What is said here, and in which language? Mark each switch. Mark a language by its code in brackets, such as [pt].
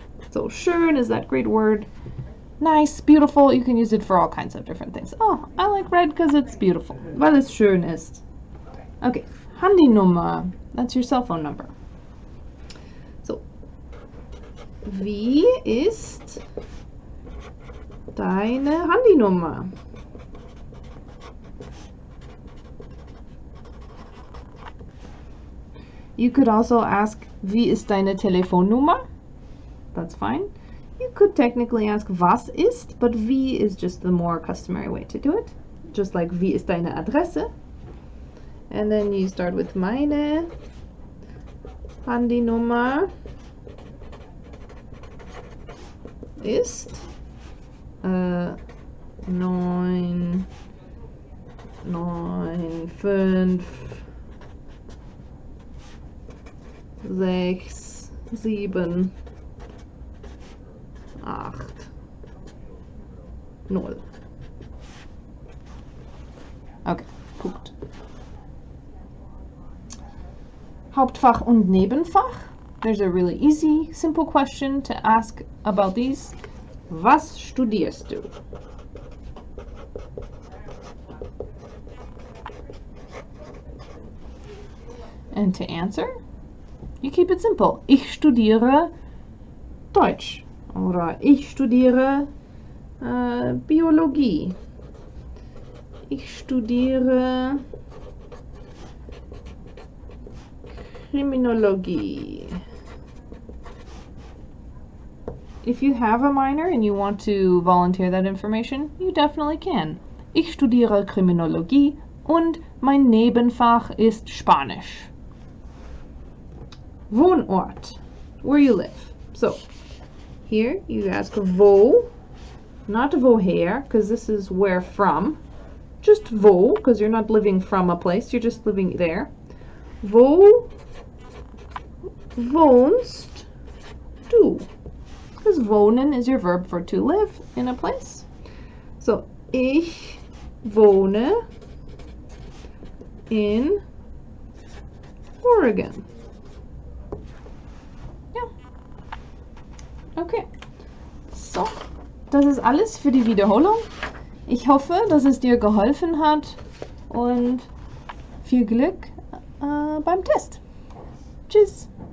[en] So schön is that great word. Nice, beautiful. You can use it for all kinds of different things. Oh, I like red because it's beautiful. [de] Weil es schön ist. [en] Okay, Handynummer. That's your cell phone number. [de] So, wie ist deine Handynummer? [en] You could also ask, [de] wie ist deine Telefonnummer? [en] That's fine. You could technically ask, [de] was ist, [en] but wie is just the more customary way to do it. Just like, [de] wie ist deine Adresse? [en] And then you start with [de] meine Handynummer ist 9956780. Okay, gut. Hauptfach und Nebenfach. [en] There's a really easy, simple question to ask about these. [de] Was studierst du? [en] And to answer, you keep it simple. [de] Ich studiere Deutsch. Oder ich studiere Biologie. Ich studiere Kriminologie. [en] If you have a minor and you want to volunteer that information, you definitely can. [de] Ich studiere Kriminologie und mein Nebenfach ist Spanisch. [en] Wohnort, where you live. So, here you ask wo, not woher, because this is where from. Just wo, because you're not living from a place, you're just living there. [de] Wo wohnst du? [en] Because wohnen is your verb for to live in a place. [de] So, ich wohne in Oregon. [en] Yeah. Okay. [de] So, das ist alles für die Wiederholung. Ich hoffe, dass es dir geholfen hat und viel Glück beim Test. Tschüss!